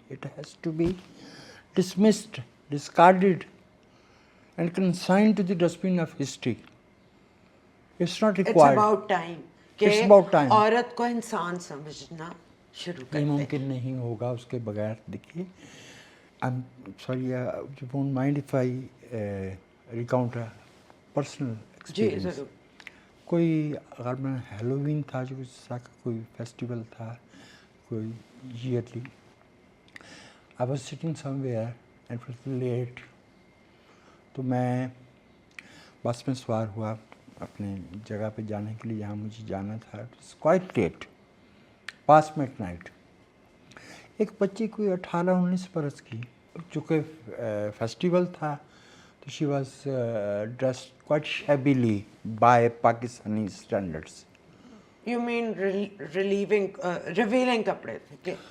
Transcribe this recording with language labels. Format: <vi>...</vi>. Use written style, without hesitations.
<en>It has to be dismissed, discarded and consigned to the dustbin of history. It's not required. It's about time</en> <ur>کہ عورت کو انسان سمجھنا شروع کر یہ دیں. ممکن نہیں ہوگا اس کے بغیر. دیکھیے</ur> <en>I'm sorry, you won't mind if I recount a personal experience.</en> <ur>جی ضرور. کوئی اگر میں ہیلووین تھا جو اس طرح کا کوئی فیسٹیول تھا کوئی yearly,</ur> <en>I was sitting somewhere and it was late.</en> <ur>تو میں بس میں سوار ہوا اپنے جگہ پہ جانے کے لیے جہاں مجھے جانا تھا.</ur> <en>It was quite late, past midnight.</en> <ur>ایک بچی کوئی 18-19 برس کی، چونکہ فیسٹیول تھا تو</ur> <en>She was dressed quite shabbily by Pakistani standards. You mean revealing</en> <ur>کپڑے تھے،</ur>